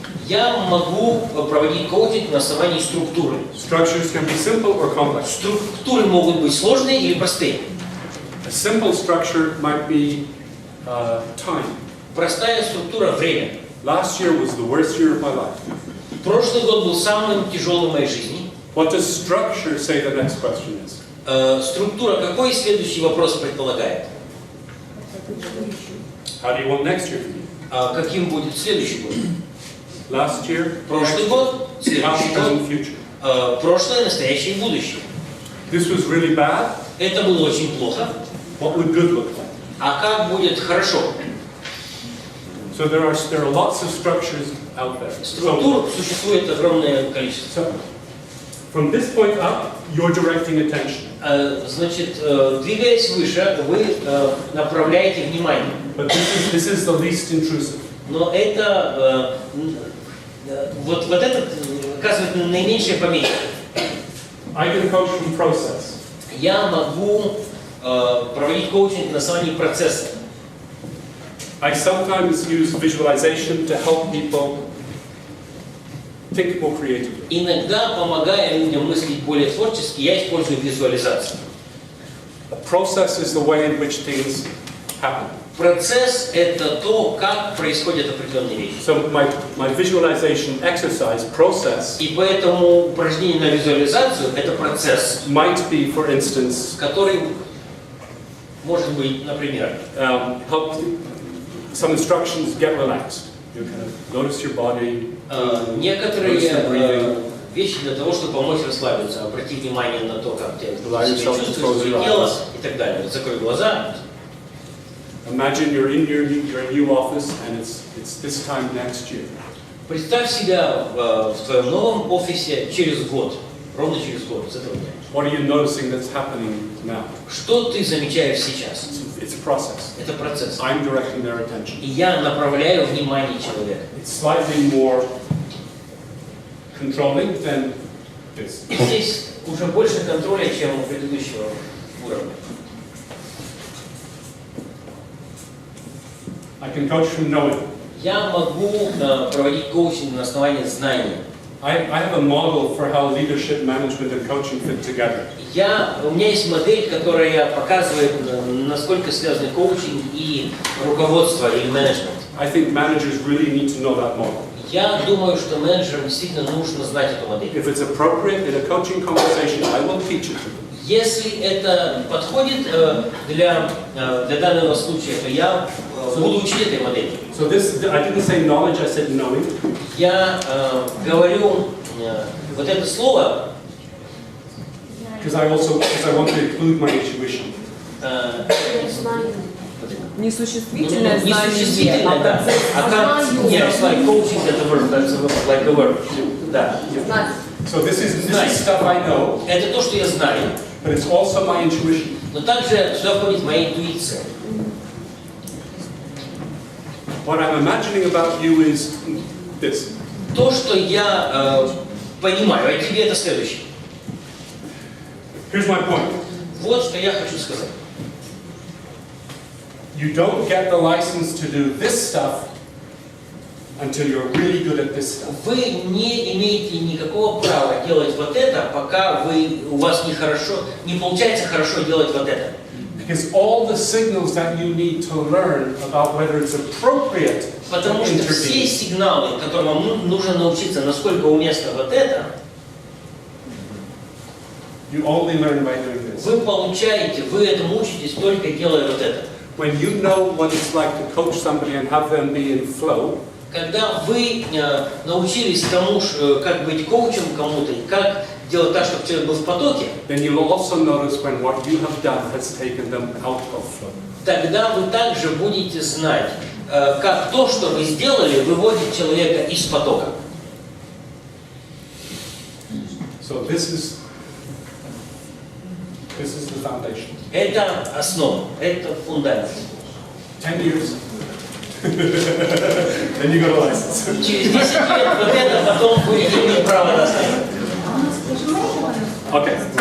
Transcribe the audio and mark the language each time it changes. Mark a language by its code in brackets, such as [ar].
[ru] Я могу проводить коучинг на основании структуры. [en] Structures can be simple or complex. [ru] Структуры могут быть сложные или простые. [en] A simple structure might be time. [ru] Простая структура – время. [en] Last year was the worst year of my life. [ru] Прошлый год был самым тяжелым в моей жизни. [en] What does structure say the next question is? [ru] Структура какой следующий вопрос предполагает? [en] How do you want next year to be? [ru] Каким будет следующий год? [en] Last year, [ru] прошлый год, следующий год, прошлое, настоящее и будущее. [en] This was really bad. [ru] Это было очень плохо. [en] What would good look like? [ru] А как будет хорошо? [en] So there are lots of structures out there. [ru] Структур существует огромное количество. [en] So, from this point up, you're directing attention. [ru] Значит, двигаясь выше, вы направляете внимание. [en] But this is the least intrusive. [ru] Но это вот это оказывает наименьшее помехи. [en] I can coach from process. [ru] Я могу проводить коучинг на основании процесса. [en] I sometimes use visualization to help people think more creatively. [ru] Иногда, помогая людям мыслить более творчески, я использую визуализацию. [en] A process is the way in which things happen. [ru] Процесс – это то, как происходят определенные вещи. [en] So my visualization exercise process. [ru] И поэтому упражнение на визуализацию – это процесс. [en] Might be, for instance, [ru] который может быть, например, [en] help some instructions get relaxed. You kind of notice your body. [ru] Некоторые вещи для того, чтобы помочь расслабиться. Обрати внимание на то, как ты чувствуешь свое тело и так далее. Закрой глаза. [en] Imagine you're in your new office and it's this time next year. [ru] Представь себя в твоем новом офисе через год, ровно через год с этого дня. [en] What are you noticing that's happening now? [ru] Что ты замечаешь сейчас? [en] It's a process. [ru] Это процесс. [en] I'm directing their attention. [ru] И я направляю внимание человека. [en] It's slightly more controlling than this. [ru] И здесь уже больше контроля, чем у предыдущего уровня. [en] I can coach from knowing. [ru] Я могу проводить коучинг на основании знаний. [en] I have a model for how leadership, management, and coaching fit together. [ru] У меня есть модель, которая показывает, насколько связаны коучинг и руководство или менеджмент. [en] I think managers really need to know that model. [ru] Я думаю, что менеджерам действительно нужно знать эту модель. [en] If it's appropriate in a coaching conversation, I will teach it to them. [ru] Если это подходит для данного случая, то я буду учить этой модели. [en] So this, I didn't say knowledge, I said knowing. [ru] Я говорю вот это слово, [en] because I want to include my intuition. [ru] Несуществительное знание, несуществительное, да. А как, [en] yeah, it's like coaching, это verb, that's like a verb. [ru] Да. [en] So this is stuff I know. [ru] Это то, что я знаю. [en] But it's also my intuition. [ru] Но также сюда входит моя интуиция. [en] What I'm imagining about you is this. [ru] То, что я понимаю, а тебе это следующее. [en] Here's my point. [ru] Вот что я хочу сказать. [en] You don't get the license to do this stuff until you're really good at this stuff. [ru] Вы не имеете никакого права делать вот это, пока у вас не получается хорошо делать вот это. [en] Because all the signals that you need to learn about whether it's appropriate. [ru] Потому что все сигналы, которым вам нужно научиться, насколько уместно вот это, [en] you only learn by doing this. [ru] Вы этому учитесь только делая вот это. [en] When you know what it's like to coach somebody and have them be in flow. [ru] Когда вы научились тому, как быть коучем кому-то, и как делать так, чтобы человек был в потоке, [en] then you'll also notice when what you have done has taken them out of flow. [ru] Тогда вы также будете знать, как то, что вы сделали, выводит человека из потока. [en] So this is the foundation. [ru] Это основа, это фундамент. [en] 10 years. Then you got a license. [ru] Через 10 лет вот это потом вы имеете право достать. [en] Okay.